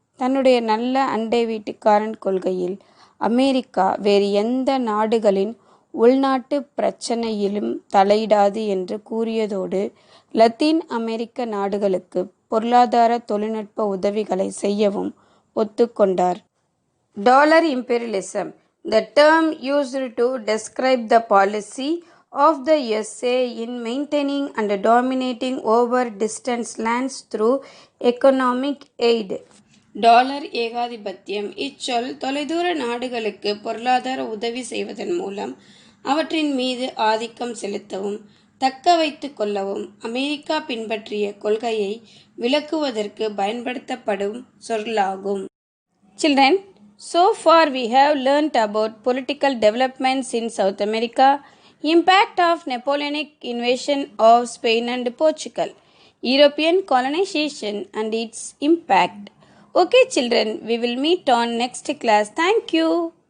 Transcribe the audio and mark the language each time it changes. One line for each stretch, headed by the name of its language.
Tamil: தன்னுடைய நல்ல அண்டை வீட்டுக்காரன் கொள்கையில் அமெரிக்கா வேறு எந்த நாடுகளின் உள்நாட்டு பிரச்சனையிலும் தலையிடாது என்று கூறியதோடு லத்தீன் அமெரிக்க நாடுகளுக்கு பொருளாதார தொழில்நுட்ப உதவிகளை செய்யவும் ஒத்துக்கொண்டார்.
English: Dollar imperialism, the term used to describe the policy of the USA in maintaining and dominating over distant lands through economic aid.
Tamil: Dollar ஏகாதிபத்தியம் இச்சொல் தொலைதூர நாடுகளுக்கு பொருளாதார உதவி செய்வதன் மூலம் அவற்றின் மீது ஆதிக்கம் செலுத்தவும் தக்க வைத்து கொள்ளவும் அமெரிக்கா பின்பற்றிய கொள்கையை விளக்குவதற்கு பயன்படுத்தப்படும் சொல்லாகும்.
English: Children, so far we have learnt about political developments in South America, impact of Napoleonic invasion of Spain and Portugal, European colonization and its impact. Okay children, we will meet on next class. Thank you.